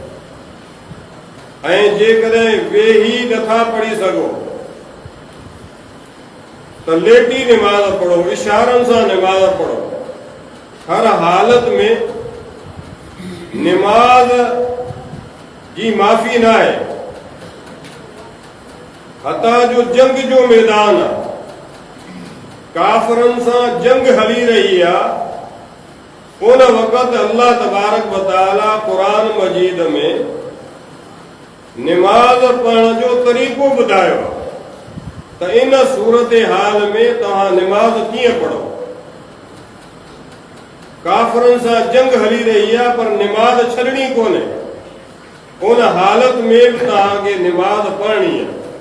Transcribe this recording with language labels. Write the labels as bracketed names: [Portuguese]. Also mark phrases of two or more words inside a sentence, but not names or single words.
[Sindhi] ऐं जे कॾहिं वेही नथा पढ़ी सघो त लेटी निमाज़ पढ़ो इशारनि सां निमाज़ पढ़ो हर हालत में निमाज़ जी माफ़ी न आहे हता जो जंग जो मैदान आहे काफ़रनि सां जंग हली रही आहे उन वक़्तु [Arabic] الله تبارك وتعالى [Sindhi] क़ुरान मजीद में निमाज़ पढ़ण जो तरीक़ो ॿुधायो आहे त इन सूरत हाल में तव्हां निमाज़ कीअं पढ़ो काफ़रनि सां जंग हली रही आहे पर निमाज़ छॾणी कोन्हे उन हालत में बि तव्हांखे निमाज़ पढ़णी आहे